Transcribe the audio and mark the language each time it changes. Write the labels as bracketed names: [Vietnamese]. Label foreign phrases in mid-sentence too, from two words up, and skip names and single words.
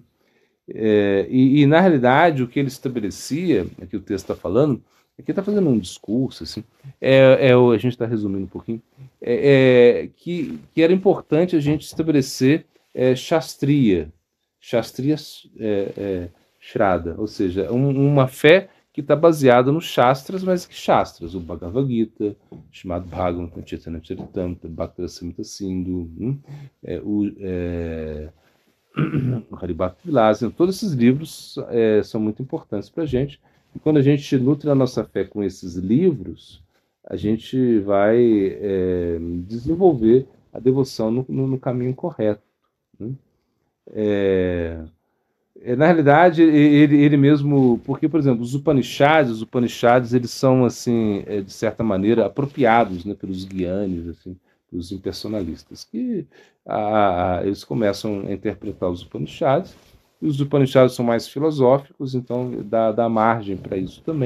[Portuguese] Na realidade, o que ele estabelecia, aqui o texto está falando, aqui está fazendo um discurso, assim, a gente está resumindo um pouquinho, que era importante a gente estabelecer [Sanskrit] शास्त्रीय श्रद्धा, [Portuguese] ou seja, uma fé que está baseada nos Shastras, mas que Shastras? O Bhagavad Gita, Srimad Bhagavatam, Chaitanya Charitamrita, Bhaktarasamrita Sindhu, o Haribhakti Vilasan, todos esses livros são muito importantes para a gente. E quando a gente nutre a nossa fé com esses livros, a gente vai desenvolver a devoção no caminho correto, né? Na realidade, ele mesmo, porque, por exemplo, os Upanishads, eles são, assim, de certa maneira, apropriados, né, pelos Gyanis, assim, os impersonalistas, que eles começam a interpretar os Upanishads, e os Upanishads são mais filosóficos, então dá margem para isso também.